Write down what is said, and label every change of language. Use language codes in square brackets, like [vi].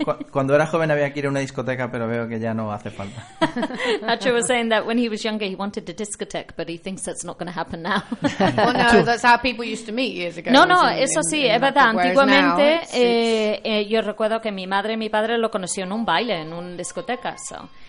[es] Cuando era joven había que ir a una discoteca, pero veo que ya no hace falta. [en] Nacho was saying that when he was younger, he wanted a discotheque, but he thinks that's not going to happen now. Well, no, that's how people used to meet years ago. [es] No, no, eso sí, es verdad. Antiguamente, yo recuerdo que mi madre y mi padre lo conocieron en un baile, en una discoteca, so...